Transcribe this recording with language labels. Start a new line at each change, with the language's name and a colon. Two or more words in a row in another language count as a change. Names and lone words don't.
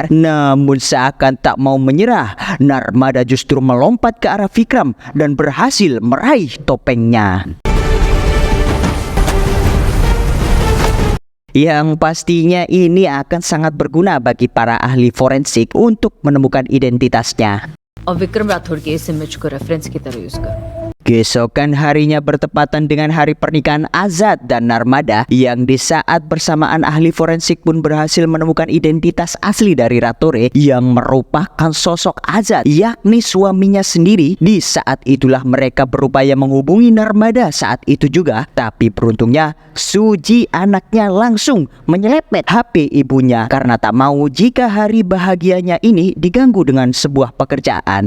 Indonesian: Namun seakan tak mau menyerah, Narmada justru melompat ke arah Vikram dan berhasil meraih topengnya. Yang pastinya ini akan sangat berguna bagi para ahli forensik untuk menemukan identitasnya.
Hindi: और विक्रम राठौर के इस इमेज को रेफरेंस की तरह यूज कर।
Indonesian: Keesokan harinya bertepatan dengan hari pernikahan Azad dan Narmada, yang di saat bersamaan ahli forensik pun berhasil menemukan identitas asli dari Ratore yang merupakan sosok Azad, yakni suaminya sendiri. Di saat itulah mereka berupaya menghubungi Narmada saat itu juga, tapi beruntungnya Suji anaknya langsung menyelepet HP ibunya karena tak mau jika hari bahagianya ini diganggu dengan sebuah pekerjaan.